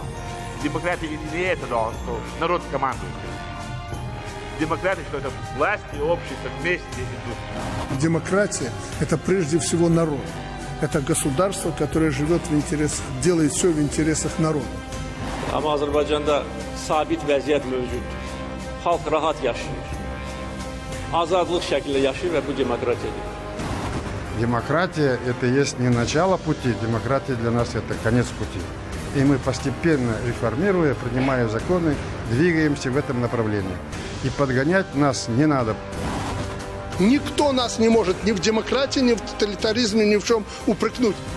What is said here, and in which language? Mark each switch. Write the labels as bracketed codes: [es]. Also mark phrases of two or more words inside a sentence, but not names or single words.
[ru] Демократия не это, что народ командует. Демократия, что это власть и общество вместе идут. Демократия – это прежде всего народ. Это государство, которое живет в интересах, делает все в интересах народа. [az] Ama Azərbaycanda sabit vəziyyət mövcud. Xalq rahat yaşayır. Azadlıq şəklində yaşayır və bu demokratiyadır. [ru] Демократия – это есть не начало пути, демократия для нас – это конец пути. И мы постепенно, реформируя, принимая законы, двигаемся в этом направлении. И подгонять нас не надо. Никто нас не может ни в демократии, ни в тоталитаризме, ни в чем упрекнуть.